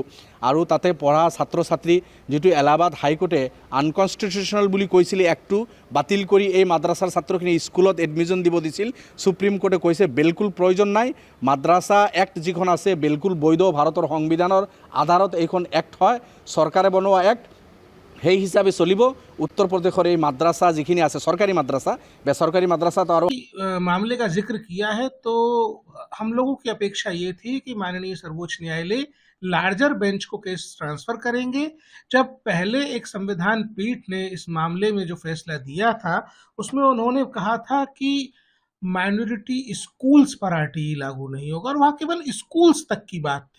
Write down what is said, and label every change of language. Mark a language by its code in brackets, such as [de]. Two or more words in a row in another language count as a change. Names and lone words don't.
[as] আৰু তাতে পঢ়া ছাত্ৰ ছাত্ৰী যিটো এলাহাবাদ হাইকোৰ্টে আনকনষ্টিটিউচনেল বুলি কৈছিল এক্টটো বাতিল কৰি এই মাদ্ৰাছাৰ ছাত্ৰখিনি স্কুলত এডমিশ্যন দিব দিছিল, সুপ্ৰিম কোৰ্টে কৈছে বিলকুল প্ৰয়োজন নাই। মাদ্ৰাছা এক্ট যিখন আছে বিলকুল বৈধ, ভাৰতৰ সংবিধানৰ আধাৰত এইখন এক্ট হয়, চৰকাৰে বনোৱা এক্ট, সেই হিসাবে চলিব। उत्तर प्रदेश এই মাদ্রাসা যিখিনি আছে সরকারি মাদ্রাসা, বেসরকারি মাদ্রাসা তো আরো [hi] मामले का जिक्र किया है, तो हम लोगों की अपेक्षा ये थी कि माननीय सर्वोच्च न्यायालय [en] larger bench [hi] को केस ट्रांसफर करेंगे। जब पहले एक संविधान पीठ ने इस मामले में जो फैसला दिया था उसमें उन्होंने कहा था कि [en] minority schools [hi] पर RTE लागू नहीं होगा, और वहाँ केवल स्कूल्स तक की बात थी।